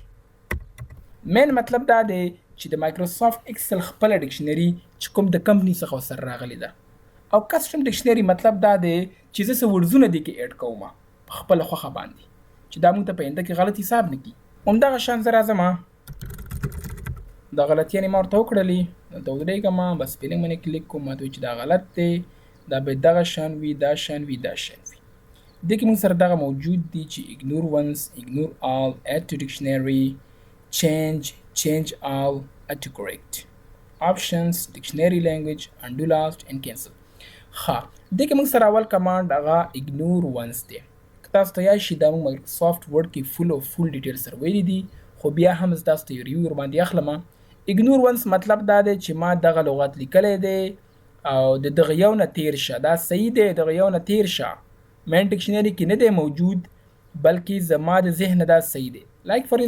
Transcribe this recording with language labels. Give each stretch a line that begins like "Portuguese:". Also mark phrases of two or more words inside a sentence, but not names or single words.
Pashto: مین مطلب دا دی چې د مایکروسافټ ایکسل خپله ډکشنري چې کوم د کمپني څخه ورسره راغلې ده، او
English: custom dictionary
Pashto: مطلب دا دی چې زه څه ورډزونه دې کې ایډ کوم په خپله خوښه باندې، چې دا موږ ته په آینده کې غلط حساب نه کړي. همدغه شان زه راځم، دا غلطیانې ما ورته وکړلې، دلته ودرېږم، بس سپیلنګ باندې کلیک کوم، ماته وایي چې دا غلط دی، دا باید دغه شان وي، دا شان وي، دا شان وي. دې کې موږ سره دغه موجود دي چې
English: ignore once, ignore all, add to dictionary, change all, add to correct, options, dictionary language, undo last and cancel.
Pashto: ښه، دې کې موږ سره اول کمانډ هغه
English: ignore once
Pashto: دی. تاسو ته یاد شي دا موږ مایکروسافټ ورډ کې
English: full detail
Pashto: سره ویلي دي، خو بیا هم زه تاسو ته یو ریویو ورباندې اخلم.
English: ignore once
Pashto: مطلب دا دی چې ما دغه لغت لیکلی دی او د دغه یو نه تیر شه، دا صحیح دی، دغه یو نه تیر شه،
English: main dictionary
Pashto: کې نه دی موجود، بلکې زما د ذهن دا صحیح دی.